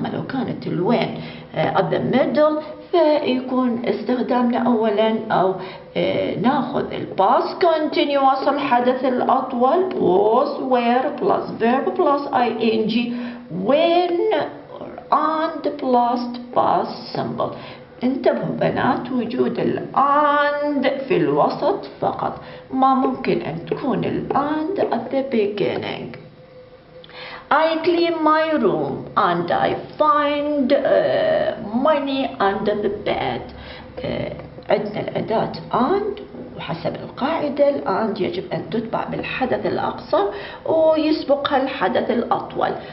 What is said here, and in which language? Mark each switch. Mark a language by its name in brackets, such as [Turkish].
[Arabic] أما لو كانت الوين at the middle فيكون استخدامنا أولا أو ناخذ ال past continuous الحدث الأطول was were plus verb plus ing when and plus past simple. انتبهوا بنات وجود ال and في الوسط فقط ما ممكن أن تكون ال and at the beginning. [English] I clean my room and I find money under the bed. [Arabic] عندنا الأداة and وحسب القاعدة ال and يجب أن تتبع بالحدث الأقصر ويسبقها الحدث الأطول.